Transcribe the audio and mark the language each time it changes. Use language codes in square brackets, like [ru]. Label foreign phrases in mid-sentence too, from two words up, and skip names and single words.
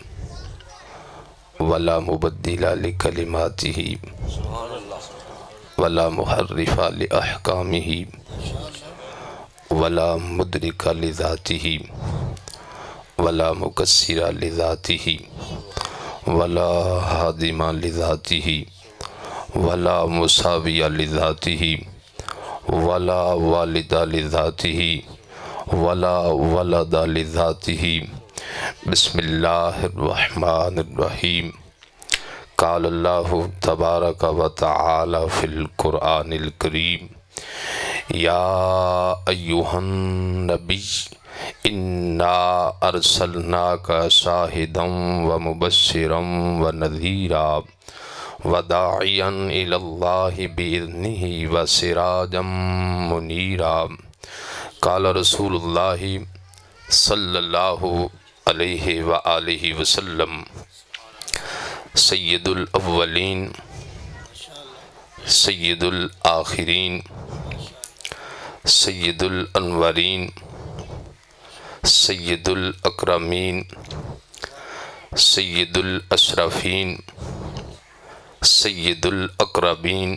[ar] ولا مبدل لکلماتہ ولا محرف لأحکامہ ولا مدرک لذاتہ ولا مکسر لذاتہ ولا ہادم لذاتہ ولا مساوی لذاتہ ولا والد لذاتہ ولا ولد لذاتہ۔ بسم اللہ الرحمن الرحیم۔ قال اللہ تبارک و تعالی فی القرآن الکریم یا ایہا النبی انا ارسلناک شاہدا و مبشرا و نذیرا وداعیا الی اللہ بإذنہ وسراجا منیرا۔ قال رسول اللہ صلی اللہ علیہ وآلہ وسلم سید الاولین سید الآخرین سید الانورین سید الاکرمین سید الاشرفین سید الاقربین